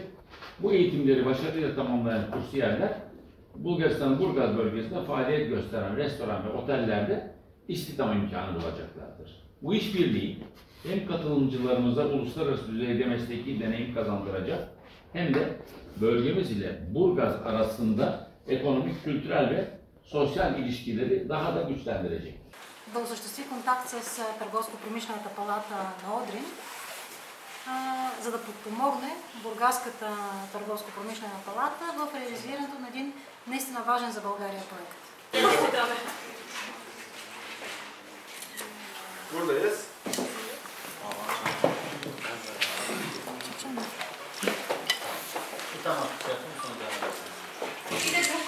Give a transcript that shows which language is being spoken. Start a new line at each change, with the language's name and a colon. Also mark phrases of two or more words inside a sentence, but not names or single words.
Turkish: Bu eğitimleri başarıyla tamamlayan kursiyerler Bulgaristan'ın Burgaz bölgesinde faaliyet gösteren restoran ve otellerde istihdam imkanı bulacaklardır. Bu işbirliği hem katılımcılarımıza uluslararası düzeyde mesleki deneyim kazandıracak hem de bölgemiz ile Burgaz arasında ekonomik, kültürel ve sosyal ilişkileri daha da güçlendirecek.
Bulgarian: Да осъществи контакт с Търговско-промишлената палата на Одрин, за да подпомогне Бургаската търговско-промишлена палата в реализирането на един наистина важен за България проект.
Turkish: Buradayız. Tamam.